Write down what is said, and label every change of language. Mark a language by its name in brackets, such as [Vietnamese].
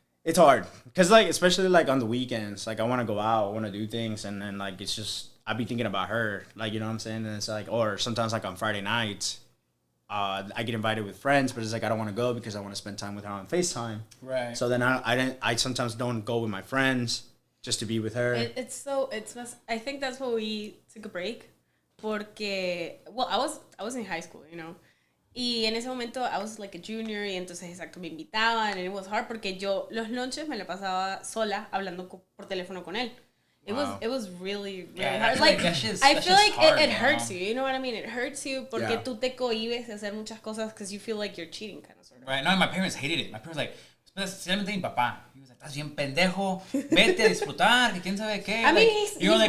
[English] It's hard because like especially like on the weekends, like I want to go out, I want to do things, and then like it's just I be thinking about her, like, you know what I'm saying, and it's like, or sometimes like on Friday nights, I get invited with friends, but it's like I don't want to go because I want to spend time with her on FaceTime. Right. So then I sometimes don't go with my friends just to be with her. I think that's why we took a break, porque well I was in high school, you know. [Spanish] Y en ese momento [English] I was like a junior [Spanish] y entonces exacto me invitaban [English] and it was hard [Spanish] porque yo los lunches me la pasaba sola hablando por teléfono con él. [English] It was really hard. Like I feel like it hurts you. You know what I mean? It hurts you [Spanish] porque tú te cohibes de hacer muchas cosas [English] because you feel like you're cheating kind of sort of. Right. No, my parents hated it. My parents like, [Spanish] especialmente mi papá. [English] He was like, [Spanish] estás bien pendejo. Vete a disfrutar. Que quién sabe qué. [English] I mean, like, you're only